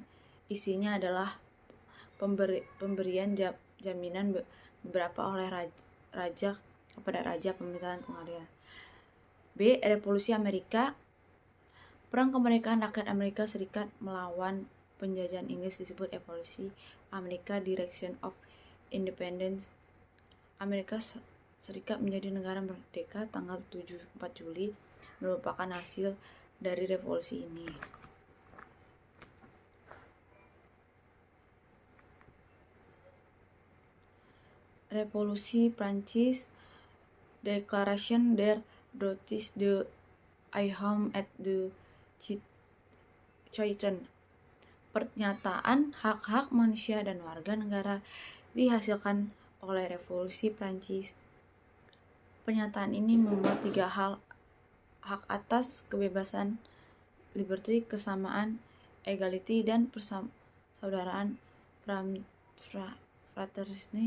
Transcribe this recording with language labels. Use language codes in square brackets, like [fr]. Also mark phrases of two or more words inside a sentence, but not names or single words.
[id] Isinya adalah pemberian jaminan beberapa oleh raja kepada raja, pemerintahan pengadilan. B. Revolusi Amerika. Perang kemerdekaan rakyat Amerika Serikat melawan penjajahan Inggris disebut Revolusi Amerika. [en] Direction of Independence. [id] Amerika Serikat menjadi negara merdeka tanggal 4 Juli merupakan hasil dari revolusi ini. Revolusi Prancis. [fr] Declaration der Droits de l'Homme et du Citoyen. [id] Pernyataan hak-hak manusia dan warga negara dihasilkan oleh Revolusi Prancis. Pernyataan ini membuat 3 hal: hak atas kebebasan, liberty, kesamaan, equality, dan persaudaraan, fraternisme.